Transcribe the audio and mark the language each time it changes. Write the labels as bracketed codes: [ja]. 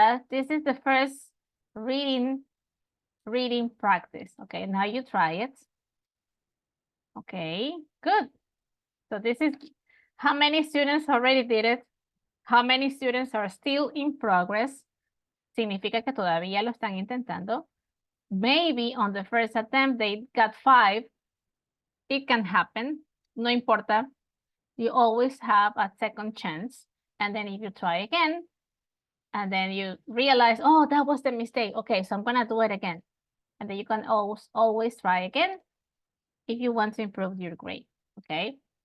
[en] This is the first reading practice. Okay, now you try it. Okay, good. So this is how many students already did it. How many students are still in progress? [es] Significa que todavía lo están intentando. [en] Maybe on the first attempt they got 5. It can happen. [es] No importa. [en] You always have a second chance. And then if you try again, and then you realize, oh, that was the mistake. Okay, so I'm gonna do it again. And then you can always try again if you want to improve your grade. Okay.